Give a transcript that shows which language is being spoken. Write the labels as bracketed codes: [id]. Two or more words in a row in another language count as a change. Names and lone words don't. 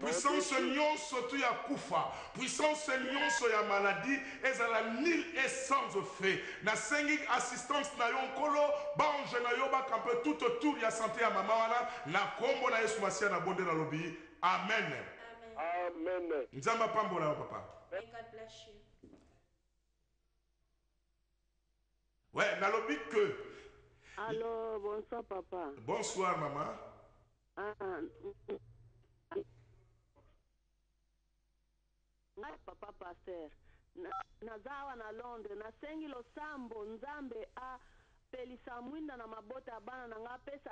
[ln] puissance nyonso tu ya kufa, puissance nyonso ya maladie ezala [fr] nil et sans effet. [ln] Nasengi assistance na yo nkolo bange na yo bakampe [fr] tout autour [ln] ya santé ya mama wana na kombo na Yesu Masia na bonde na lobi. Amen. Amen. Nzamba pambola yo papa. [en] May God bless you. [ln] Ouais, na lobi que. [fr] Allô, bonsoir papa. Bonsoir maman. [ln] Ngai papa pasteur. Nazawa na Londres, nasengi losambo nzambe a pelisa mwinda na mabota bana na nga pesa